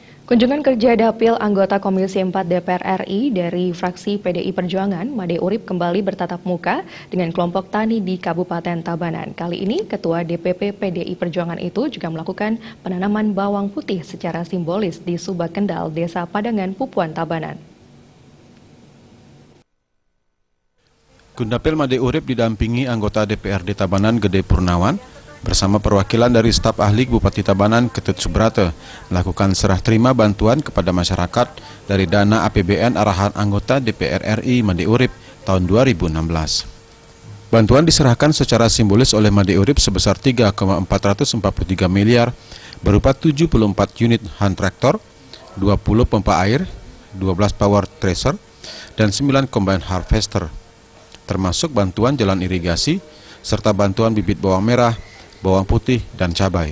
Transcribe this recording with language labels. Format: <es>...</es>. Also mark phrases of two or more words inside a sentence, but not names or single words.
<id>Kunjungan kerja Dapil anggota Komisi 4 DPR RI dari fraksi PDI Perjuangan, Made Urip kembali bertatap muka dengan kelompok tani di Kabupaten Tabanan. Kali ini, Ketua DPP PDI Perjuangan itu juga melakukan penanaman bawang putih secara simbolis di Subak Kendal, Desa Padangan, Pupuan, Tabanan. Kundapil Made Urip didampingi anggota DPRD Tabanan Gede Purnawan bersama perwakilan dari staf ahli Bupati Tabanan Ketut Subrate melakukan serah terima bantuan kepada masyarakat dari dana APBN arahan anggota DPR RI Made Urip tahun 2016. Bantuan diserahkan secara simbolis oleh Made Urip sebesar 3,443 miliar berupa 74 unit hand traktor, 20 pompa air, 12</id> <en>power thresher,</en> <id>dan 9</id> <en>combine harvester,</en> <id>termasuk bantuan jalan irigasi, serta bantuan bibit bawang merah, bawang putih, dan cabai.</id>